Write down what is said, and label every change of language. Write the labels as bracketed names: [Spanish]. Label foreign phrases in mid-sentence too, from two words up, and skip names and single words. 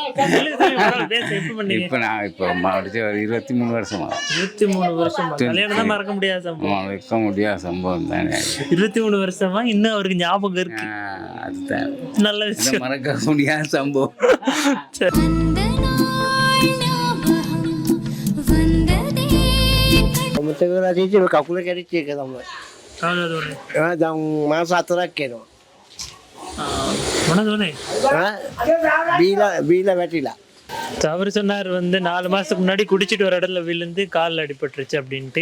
[Tamil] எப்போ பண்ணீங்க? இப்போ நான் இப்போ முடிச்ச ஒரு 23 வருஷமா. 23 வருஷமா? கல்யாணம் தான் மறக்க முடியாத சம்பவம். மறக்க முடியாத சம்பவம் தானே. 23 வருஷமா இன்னும் அவருக்கு ஞாபகம் இருக்கு. அதுதான் நல்ல விஷயம். மறக்க முடியாத சம்பவம். சரி. [Sinhala] කකුල කැරිච්ච එක තමයි. කවුද උනේ? දැන් මාස 4ක් වෙනවා. මොනවද උනේ? බීලා වැටිලා. [Tamil] அவர் சொன்னார் வந்து 4 மாசத்துக்கு முன்னாடி குடிச்சிட்டு ஒரு இடத்துல விழுந்து காலில் அடிபட்டுருச்சு அப்படின்ட்டு.